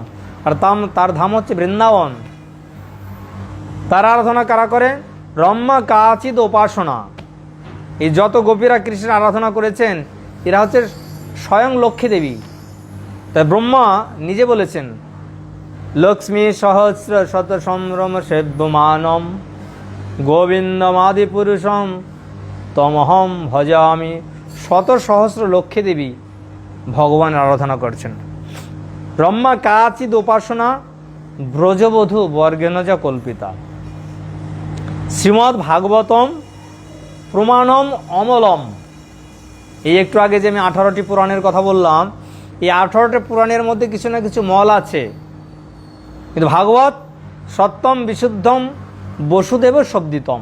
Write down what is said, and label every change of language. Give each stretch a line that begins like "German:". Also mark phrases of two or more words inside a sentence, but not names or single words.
Bangla: আর তার ধাম হচ্ছে বৃন্দাবন। তার আরাধনা কারা করে?
Sanskrit: রম্মা কাচিদ উপাসনা।
Bangla: এই যত গোপীরা কৃষ্ণের আরাধনা করেছেন এরা হচ্ছে স্বয়ং লক্ষ্মী দেবী। তাই ব্রহ্মা নিজে বলেছেন,
Sanskrit: লক্ষ্মী সহস্র শত সম্ভ্রম সেব্যমানম গোবিন্দমাদি পুরুষম তমহম ভজামি।
Bangla: শত সহস্র লক্ষ্মী দেবী ভগবানের আরাধনা করছেন।
Sanskrit: ব্রহ্মা কাচিদ উপাসনা ব্রজবধূ বর্গেণ যা কল্পিতা। শ্রীমদ্ ভাগবতম প্রমাণম অমলম।
Bangla: এই একটু আগে যে আমি 18টি পুরাণের কথা বললাম, এই 18টি পুরাণের মধ্যে কিছু না কিছু মল আছে, কিন্তু ভাগবত
Sanskrit: সত্যম বিশুদ্ধম বসুদেব শব্দিতম।